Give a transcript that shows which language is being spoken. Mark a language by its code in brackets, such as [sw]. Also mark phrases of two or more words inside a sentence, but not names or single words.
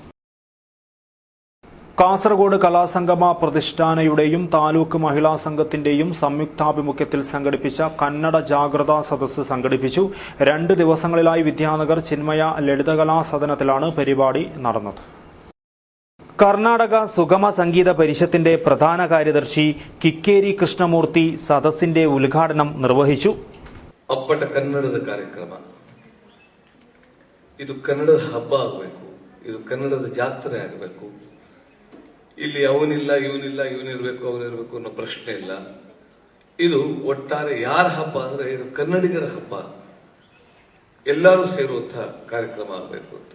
[ml] കാസർഗോഡ് കലാസംഗമ പ്രതിഷ്ഠാനയുടെയും താലൂക്ക് മഹിളാ സംഘത്തിന്റെയും സംയുക്താഭിമുഖ്യത്തിൽ സംഘടിപ്പിച്ച കന്നഡ ജാഗ്രതാ സദസ്സ് സംഘടിപ്പിച്ചു. 2 ദിവസങ്ങളിലായി വിദ്യാനഗർ ചിന്മയ ലളിതകലാ സദനത്തിലാണ് പരിപാടി നടന്നത്. കർണാടക സുഗമ സംഗീത പരിഷത്തിന്റെ പ്രധാന കാര്യദർശി കിക്കേരി കൃഷ്ണമൂർത്തി സദസ്സിന്റെ ഉദ്ഘാടനം നിർവഹിച്ചു. [kn] ಅಪ್ಪಟ ಕನ್ನಡದ ಕಾರ್ಯಕ್ರಮ ಇದು ಕನ್ನಡದ ಹಬ್ಬ ಆಗಬೇಕು, ಇದು ಕನ್ನಡದ ಜಾತ್ರೆ ಆಗಬೇಕು. ಇಲ್ಲಿ ಅವನಿಲ್ಲ ಇವನಿರ್ಬೇಕು ಅವನಿರ್ಬೇಕು ಅನ್ನೋ ಪ್ರಶ್ನೆ ಇಲ್ಲ. ಇದು ಒಟ್ಟಾರೆ ಯಾರ ಹಬ್ಬ ಅಂದ್ರೆ ಇದು ಕನ್ನಡಿಗರ ಹಬ್ಬ, ಎಲ್ಲರೂ ಸೇರುವಂತಹ ಕಾರ್ಯಕ್ರಮ ಆಗಬೇಕು ಅಂತ.